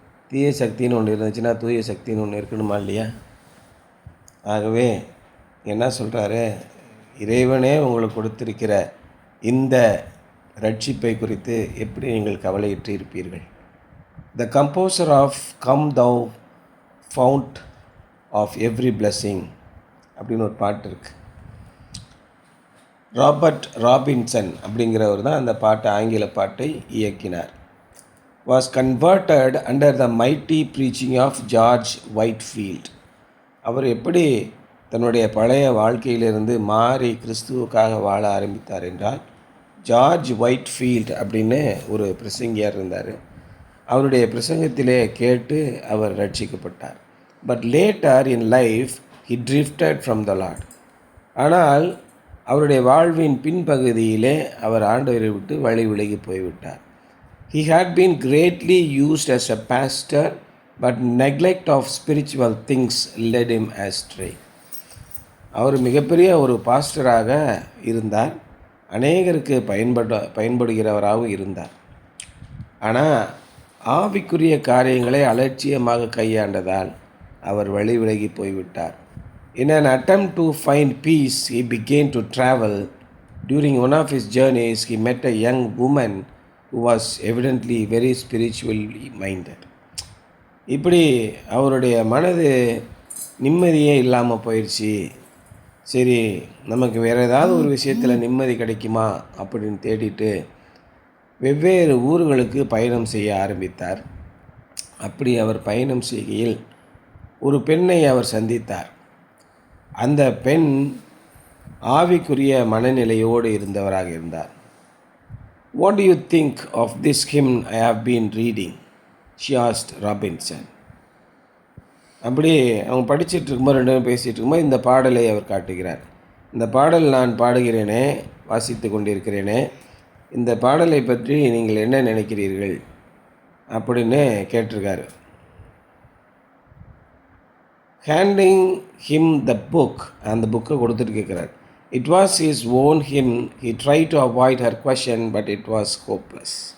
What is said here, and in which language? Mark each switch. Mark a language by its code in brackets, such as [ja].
[ta] தீய சக்தின்னு ஒன்று இருந்துச்சுன்னா தூய சக்தின்னு ஒன்று இருக்கணுமா இல்லையா? ஆகவே என்ன சொல்கிறாரு, இறைவனே உங்களுக்கு கொடுத்திருக்கிற இந்த ரட்சிப்பை குறித்து எப்படி நீங்கள் கவலையிட்டு இருப்பீர்கள்? [en] the composer of come thou fount of every blessing [ta] அப்படின்னு ஒரு பாட்டு இருக்குது. ராபர்ட் ராபின்சன் அப்படிங்கிறவர் தான் அந்த பாட்டை, ஆங்கில பாட்டை இயக்கினார். [en] was converted under the mighty preaching of George Whitefield. [ta] அவர் எப்படி தன்னுடைய பழைய வாழ்க்கையிலிருந்து மாறி கிறிஸ்துவுக்காக வாழ ஆரம்பித்தார் என்றால், ஜார்ஜ் ஒயிட்ஃபீல்ட் அப்படின்னு ஒரு பிரசங்கியார் இருந்தார். அவருடைய பிரசங்கத்திலே கேட்டு அவர் ரட்சிக்கப்பட்டார். [en] But later in life he drifted from the Lord. [ta] ஆனால் அவருடைய வாழ்வின் பின்பகுதியிலே அவர் ஆண்டவரை விட்டு வழி விலகி போய்விட்டார். [en] He had been greatly used as a pastor, but neglect of spiritual things led him astray. [ta] அவர் மிகப்பெரிய ஒரு பாஸ்டராக இருந்தார், அநேகருக்கு பயன்படுகிறவராகவும் இருந்தார். ஆனால் ஆவிக்குரிய காரியங்களை அலட்சியமாக கையாண்டதால் அவர் வழி விலகி போய்விட்டார். [en] In an attempt to find peace, he began to travel. During one of his journeys, he met a young woman who was evidently very spiritually minded. [ta] இப்படி அவருடைய மனது நிம்மதியே இல்லாமல் போயிடுச்சு. சரி, நமக்கு வேறு ஏதாவது ஒரு விஷயத்தில் நிம்மதி கிடைக்குமா அப்படின்னு தேடிட்டு வெவ்வேறு ஊர்களுக்கு பயணம் செய்ய ஆரம்பித்தார். அப்படி அவர் பயணம் செய்கையில் ஒரு பெண்ணை அவர் சந்தித்தார். அந்த பெண் ஆவிக்குரிய மனநிலையோடு இருந்தவராக இருந்தார். [en] What do you think of this hymn I have been reading? She asked Robinson. [ta] அப்படி அவங்க படிச்சுட்டு இருக்கும்போது, ரெண்டு பேரும் பேசிகிட்டு இருக்கும்போது இந்த பாடலை அவர் காட்டுகிறார். இந்த பாடல் நான் பாடுகிறேனே, வாசித்து கொண்டிருக்கிறேனே, இந்த பாடலை பற்றி நீங்கள் என்ன நினைக்கிறீர்கள் அப்படின்னு கேட்டிருக்காரு. [en] handing him the book, [ta] அந்த புக்கை கொடுத்துட்டு கேட்குறாரு. [en] It was his own hymn. He tried to avoid her question, but it was hopeless.